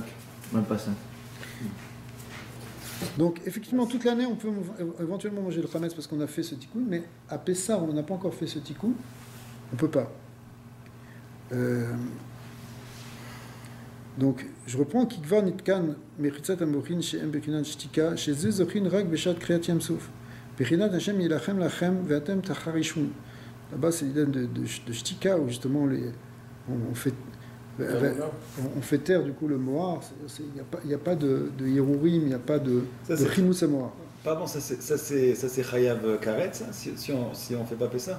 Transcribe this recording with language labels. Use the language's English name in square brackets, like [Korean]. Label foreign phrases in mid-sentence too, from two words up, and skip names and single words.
[French] Même pas 5. Donc effectivement, toute l'année, on peut éventuellement manger le chametz parce qu'on a fait ce tikkun, mais à Pessah, on n'a pas encore fait ce tikkun, on ne peut pas. Donc, je reprends [Hebrew] כבר נתקן מחיצת המוחין שהם בבחינת שתיקה שזה זוכין רק בשעת קריעת ים סוף בבחינת השם ילחם לכם ואתם תחרישון. [French] Là-bas, c'est l'idée de shtika où justement on fait taire du coup le mohar. Il n'y a pas de hirurim, il n'y a pas de chimous à mohar. Pardon, ça c'est [Hebrew] חייב כרת, [French] si on fait pas Pessah.